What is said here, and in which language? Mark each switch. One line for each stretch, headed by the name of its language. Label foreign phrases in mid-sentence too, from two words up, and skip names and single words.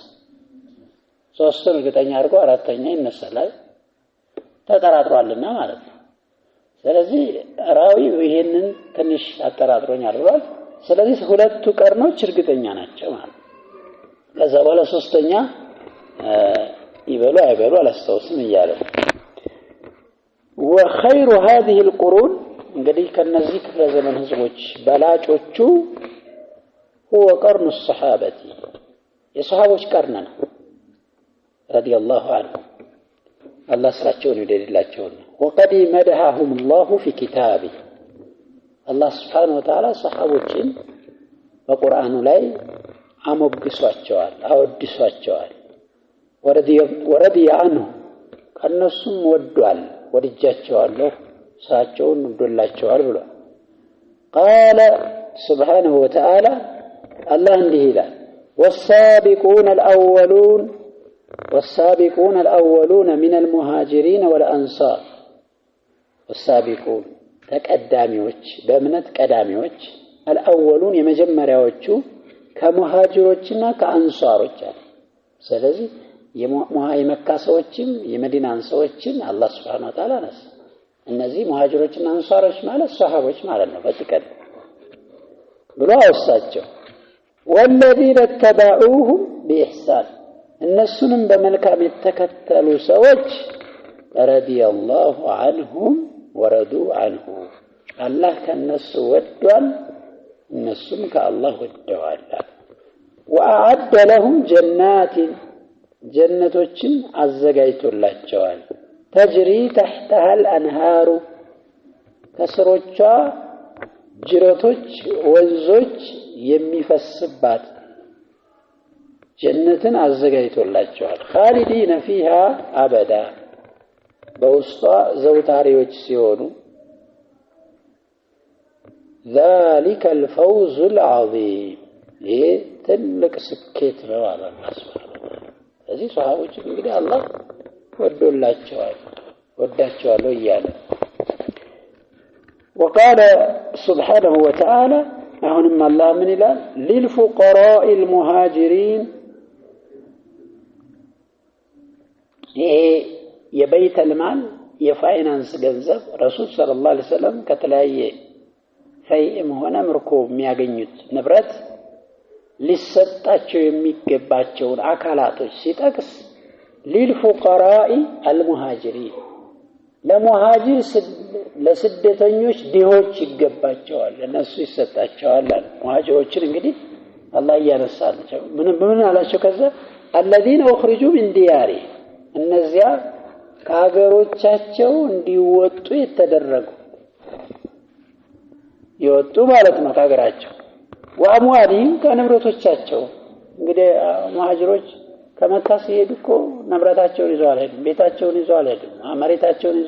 Amharic: 3ን እርግጠኛ አድርጎ አራተኛ ይነሳል ተጠራጥሯልና ማለት ነው። ስለዚህ ራዊው ይሄንን ትንሽ አጠራጥሮኛል ብሏል። ስለዚህ ሁለቱ ቀርኖች እርግጠኛ ናቸው ማለት ነው። ከዛ በኋላ ሶስተኛ ይበሉ አይበሉ አላስታውስም እያለ
Arabic: وخير هذه القرون
Amharic: እንግዲህ ከነዚህ ክፍለ ዘመን ህዝቦች በላጮቹ
Arabic: هو قرن الصحابه
Amharic: የሷሃቦች ቀርን ነው
Arabic: رضي الله عنهم الله
Amharic: ስራቸውን ይደልላቸው ነው
Arabic: وقد مدحهم الله في كتابه الله سبحانه وتعالى
Amharic: ሷሃቦችን በቁርአኑ ላይ አሞግሷቸዋል አወድሷቸዋል
Arabic: ورضي عنه
Amharic: ከነሱም ወዷል ወድጃቸዋለሁ ስራቸውን ወዶላቸዋል ብሎ
Arabic: قال سبحانه وتعالى الله
Amharic: እንዲህ ይላል
Arabic: والسابقون الأولون من المهاجرين والأنصار والسابقون
Amharic: ተቀዳሚዎች በእምነት ቀዳሚዎች الأولون የመጀመሪያዎቹ ከሙሃጅሮችና ከአንሷሮች አለ። ስለዚህ የመካ ሰዎችም የመዲናን ሰዎችን አላህ
Arabic: سبحانه وتعالى
Amharic: ነስ እነዚህ ሙሃጅሮችና አንሷሮች ማለት ሷሃቦች ማለት ነው በጥቅል ብሎ አወሳቸው።
Arabic: والذين اتبعوهم بإحسان
Amharic: እነሱንም በመልካም የተከተሉ ሰዎች
Arabic: رضي الله عنهم ورضوا عنه
Amharic: አላህ ከነሱ ወዷል እነሱም ከአላህ ወደዋል።
Arabic: وأعد لهم جنات
Amharic: ጀነቶችን አዘጋጅቶላቸዋል
Arabic: تجري تحتها الأنهار
Amharic: ከስሮቿ ጅረቶች ወንዞች የሚፈስባት ጀነትን አዘጋጅቶላቸዋል
Arabic: خالدين فيها أبدا
Amharic: በውስጧ ዘውታሪዎች ሲሆኑ
Arabic: ذلك الفوز العظيم
Amharic: ይሄ ትልቅ ስኬት ነው አለ አላህ
Arabic: سبحانه وتعالى።
Amharic: ስለዚህ ሷሃቦች እንግዲህ አላህ ወዳቸዋል እያለ
Arabic: وقال سبحانه وتعالى
Amharic: አሁንም አላህ ምን ይላል
Arabic: للفقراء المهاجرين
Amharic: ይሄ የበይተል ማል የፋይናንስ ገንዘብ
Arabic: رسول صلى الله عليه
Amharic: ወሰለም ከተለያየ ፈይም ሆነ ምርኮ የሚያገኙት ንብረት ሊሰጣቸው የሚገባቸውን አካላቶች ሲጠቅስ
Arabic: للفقراء المهاجرين
Amharic: ለሙሃጅር ለስደተኞች ዲሆች ይገባቸዋል ለነሱ ይሰጣቸዋል። ሙሃጅሮችን እንግዲህ አላህ ያነሳቸው ምን አላቸው? ከዛ
Arabic: الذين اخرجوا من ديارهم
Amharic: እነዚያ ከሀገሮቻቸው እንዲወጡ የተደረጉ ይወጡ ማለት ነው ከሀገራቸው ወአምዋሊም ከንብረቶቻቸው እንግዲህ ሙሃጅሮች ከመካ ሲሄዱ እኮ ንብረታቸውን ይዘው አልሄዱም ቤታቸውን ይዘው አልሄዱም መሬታቸውን ይዘው